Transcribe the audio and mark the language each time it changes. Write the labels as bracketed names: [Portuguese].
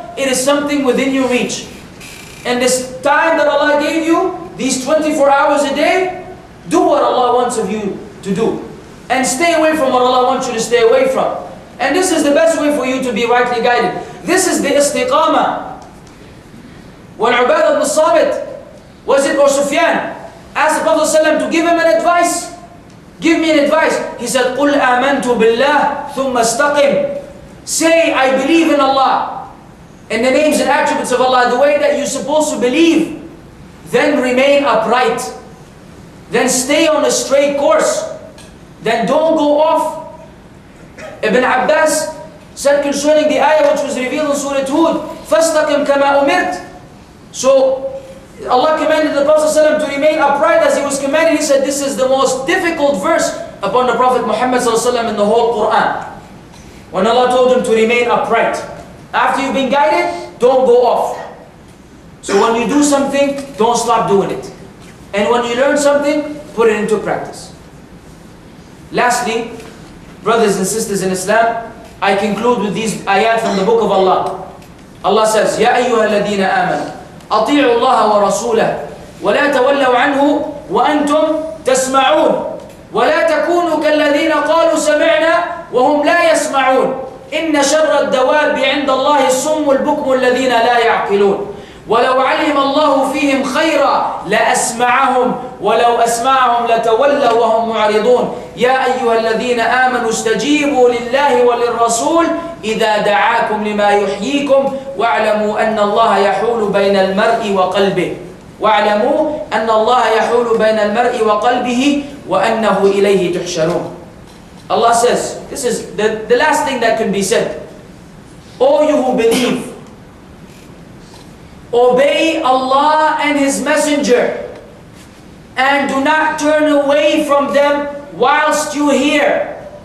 [English] It is something within your reach. And this time that Allah gave you, these 24 hours a day, do what Allah wants of you to do. And stay away from what Allah wants you to stay away from. And this is the best way for you to be rightly guided. This is the istiqamah. When Abu Mussab, was it or Sufyan, asked the Prophet ﷺ to give him an advice. Give me an advice. He said, [Arabic] قُلْ آمَنْتُ بِاللَّهِ ثُمَّ اسْتَقِمْ. [English] Say, I believe in Allah, in the names and attributes of Allah, the way that you're supposed to believe. Then remain upright. Then stay on a straight course. Then don't go off. Ibn Abbas said concerning the ayah which was revealed in Surah Hud, [Arabic] فَاسْتَقِمْ كَمَا أُمِرْتَ. [English] So, Allah commanded the Prophet ﷺ to remain upright as he was commanded. He said this is the most difficult verse upon the Prophet Muhammad ﷺ in the whole Qur'an. When Allah told him to remain upright. After you've been guided, don't go off. So when you do something, don't stop doing it. And when you learn something, put it into practice. Lastly, brothers and sisters in Islam, I conclude with these ayat from the book of Allah. Allah says, [Arabic] يَا أَيُّهَا الَّذِينَ آمَنُوا أطيعوا الله ورسوله ولا تولوا عنه وأنتم تسمعون ولا تكونوا كالذين قالوا سمعنا وهم لا يسمعون إن شر الدواب عند الله الصم البكم الذين لا يعقلون ولو علم الله فيهم خيرا لأسمعهم ولو أسمعهم لتولوا وهم معرضون يا أيها الذين آمنوا استجيبوا لله وللرسول إذا دعاكم لما يحييكم واعلموا أن الله يحول بين المرء وقلبه واعلموا أن الله يحول بين المرء وقلبه وأنه إليه تحشرون. [English] Allah says, this is the last thing that can be said. O you who believe, obey Allah and His Messenger and do not turn away from them whilst you hear.